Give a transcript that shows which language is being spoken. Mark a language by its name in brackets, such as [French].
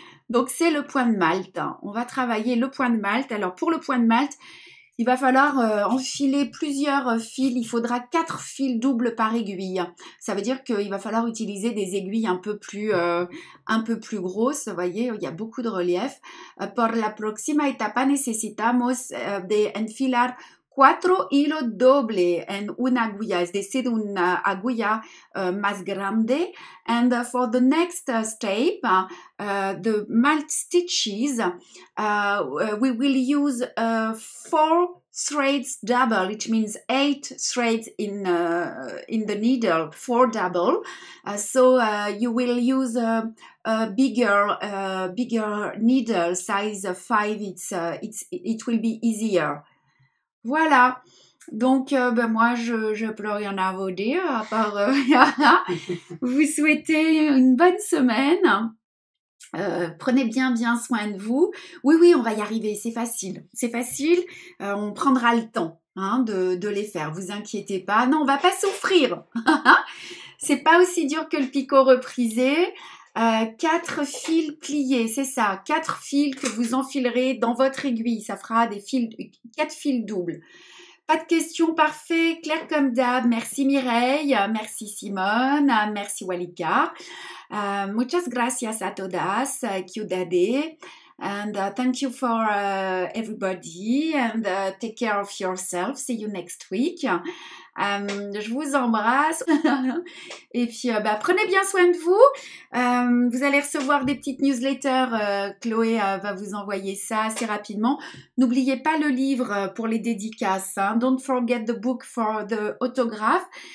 [French] Donc c'est le point de Malte. On va travailler le point de Malte. Alors pour le point de Malte, il va falloir enfiler plusieurs fils. Il faudra 4 fils doubles par aiguille. Ça veut dire qu'il va falloir utiliser des aiguilles un peu plus grosses. Vous voyez, il y a beaucoup de relief. [Spanish] Por la próxima etapa necesitamos de enfilar 4 hilos dobles en una agulla, es decir, una agulla más grande. [English] And for the next step, the Malte stitches, we will use 4 threads double, which means 8 threads in the needle for double. So you will use a bigger needle, size 5. It will be easier. Voilà. [French] Donc, moi, je peux rien à vous dire, à part vous souhaiter une bonne semaine. Prenez bien soin de vous. Oui, on va y arriver, c'est facile. C'est facile, on prendra le temps de les faire. Vous inquiétez pas. Non, on va pas souffrir. C'est pas aussi dur que le picot reprisé. 4 fils pliés, c'est ça. 4 fils que vous enfilerez dans votre aiguille. Ça fera 4 fils doubles. Pas de questions, parfait, clair comme d'hab. Merci Mireille, merci Simone, merci Walika. [Spanish] Muchas gracias a todas, Kyudade. [English] And thank you for everybody. And take care of yourself. See you next week. [French] Je vous embrasse. Et puis, prenez bien soin de vous. Vous allez recevoir des petites newsletters. Chloé va vous envoyer ça assez rapidement. N'oubliez pas le livre pour les dédicaces. [English] Don't forget the book for the autograph.